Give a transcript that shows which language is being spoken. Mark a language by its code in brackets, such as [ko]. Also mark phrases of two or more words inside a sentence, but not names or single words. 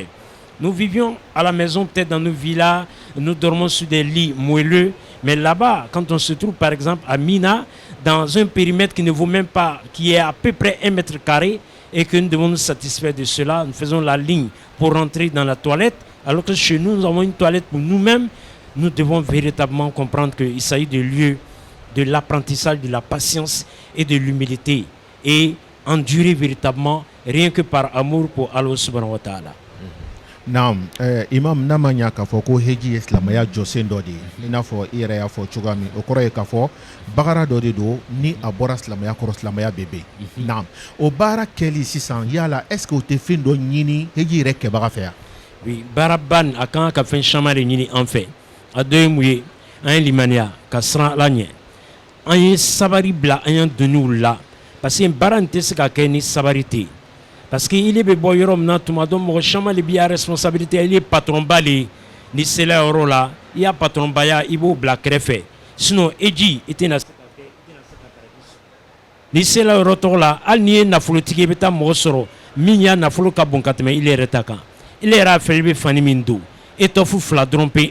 [fr] Nous vivions à la maison, peut-être dans nos villas, nous dormons sur des lits moelleux, mais là-bas, quand on se trouve par exemple à Mina, dans un périmètre qui ne vaut même pas, qui est à peu près 1 mètre carré, et que nous devons nous satisfaire de cela, nous faisons la ligne pour rentrer dans la toilette, alors que chez nous, nous avons une toilette pour nous-mêmes. Nous devons véritablement comprendre qu'il s'agit de lieu de l'apprentissage, de la patience et de l'humilité, et endurer véritablement rien que par amour pour Allah [ar] سبحانه وتعالى. [bm] Naam, imam namanya ka fɔ ko heji ye silamɛya jɔsen dɔ de ye i n'a fɔ i yɛrɛ y'a fɔ cogoya min o kɔrɔ ye k'a fɔ bagara dɔ de don ni a bɔra silamɛya kɔrɔ silamɛya bɛ ben. Naam, o baara kɛli sisan yala [fr] est ce que [bm] o tɛ fɛn dɔ ɲini heji yɛrɛ kɛbaga fɛ yan? Oui, baaraban a kan ka fɛn caman de ɲini an fɛ. A dɔ ye mun ye? An ye limaniya ka siran Ala ɲɛ. An ye sabari bila an y'an doniw la [fr] parce que [bm] baara in tɛ se ka kɛ ni sabari tɛ yen. [fr] Parce qu'il est bon [bm] yɔrɔ min na tuma dɔ mɔgɔ caman de b'i responsabilité, [fr] il est patron [bm] ba le ni sela yɔrɔ la i y'a patron baya i b'o bila kɛrɛfɛ sinon eji i tɛna se ka kɛ ni sela yɔrɔ tɔgɔ la hali n'i ye nafolotigi i bɛ taa mɔgɔ sɔrɔ min y'a nafolo ka bon ka tɛmɛ ile yɛrɛ ta kan. Ile yɛrɛ a fɛ i bɛ fani min don e tɔfu fila dɔrɔn pe.